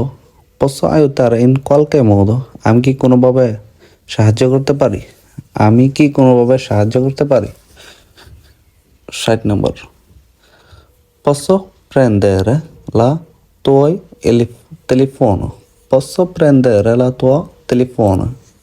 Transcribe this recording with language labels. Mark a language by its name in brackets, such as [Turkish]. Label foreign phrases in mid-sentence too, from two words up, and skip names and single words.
[Italian] Posso aiutare in qualche modo? [Bangla] আমি কি কোনোভাবে সাহায্য করতে পারি? আমি কি কোনোভাবে সাহায্য করতে পারি? 60 নম্বর। [Italian] Posso prendere la tua telefono? Posso prendere la tua telefono?